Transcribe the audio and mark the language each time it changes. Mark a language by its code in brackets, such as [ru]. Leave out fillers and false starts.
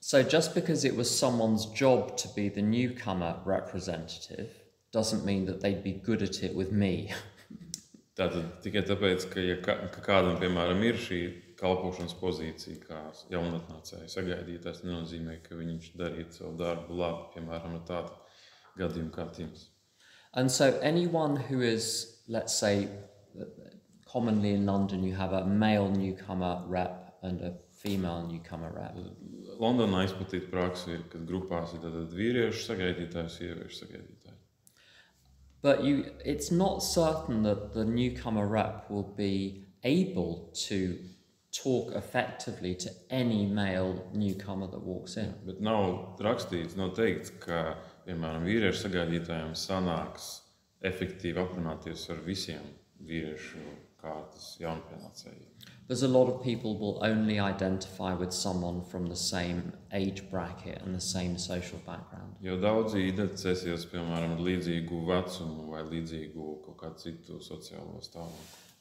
[en] So just because it was someone's job to be the newcomer representative doesn't mean that they'd be good at it with me. [lv] Tātad tikai tāpēc, ka kādam, piemēram, ir šī kalpošanas pozīcija kā jaunatnācēja sagaidītājs, nenozīmē, ka viņš darītu savu darbu labi, piemēram, ar tādu gadījumu kā Tims. [en] And so anyone who is, let's say, commonly in London you have a male newcomer rep and a female newcomer rep. [lv] Londonā izplatīta praksa ir, kad grupās ir tātad vīriešu sagaidītājs, sieviešu sagaidītāji. [en] But it's not certain that the newcomer rep will be able to talk effectively to any male newcomer that walks in. [lv] Bet nav rakstīts, nav teikts, ka, piemēram, vīriešu sagaidītājiem sanāks efektīvi aprunāties ar visiem vīriešu kārtas jaunpienācējiem. [en] There's a lot of people will only identify with someone from the same age bracket and the same social background. [lv] Jo daudzi identificēsies, piemēram, ar līdzīgu vecumu vai līdzīgu kaut kādu citu sociālo stāvokli.